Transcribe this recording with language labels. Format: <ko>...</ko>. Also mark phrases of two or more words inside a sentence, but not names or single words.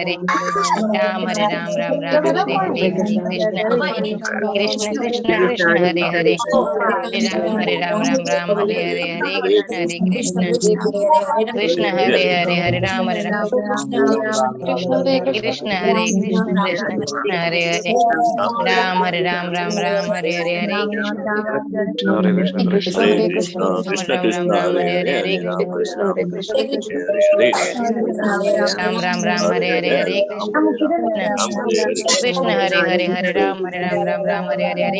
<sa>हरे राम हरे राम हरे हरे कृष्ण कृष्ण कृष्ण कृष्ण हरे हरे हरे राम हरे हरे कृष्ण हरे राम कृष्ण हरे कृष्ण कृष्ण हरे कृष्ण कृष्ण कृष्ण हरे રામ હરે રામ રામ રામ હરે હરે હરે કૃષ્ણ હરે કૃષ્ણ કૃષ્ણ હરે કૃષ્ણ રામ રામ રામ હરે હરે હરે કૃષ્ણ કૃષ્ણ હરે કૃષ્ણ રામ રામ રામ હરે હરે હરે કૃષ્ણ કૃષ્ણ હરે હરે હરે રામ રામ હરે હરે હરે</sa>